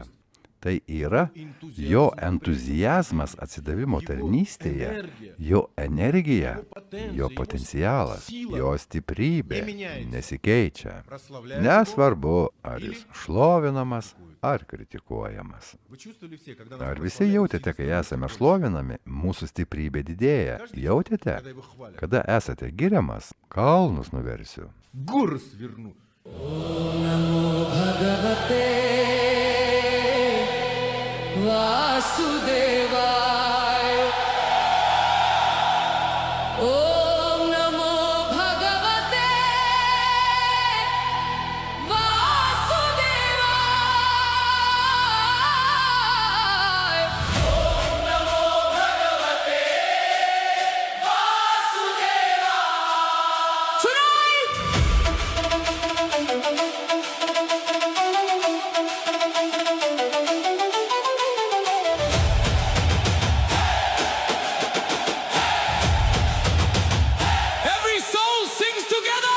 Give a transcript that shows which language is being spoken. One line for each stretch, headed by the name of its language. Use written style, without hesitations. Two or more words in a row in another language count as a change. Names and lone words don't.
Lithuanian: Tai yra jo entuzijazmas atsidavimo tarnystėje, jo energija, jo potencialas, jo stiprybė nesikeičia. Nesvarbu, ar jis šlovinamas, ar kritikuojamas. Ar Ar visi jautėte, kai esame šlovinami, mūsų stiprybė didėja? Jautėte? Kada esate giriamas, kalnus nuversiu.
Russian: Горы сверну.
Sanskrit: भगवते वासुदेवाय ॐ नमो भगवते वासुदेवाय ॐ नमो भगवते
English: वासुदेवाय Tonight every soul sings together.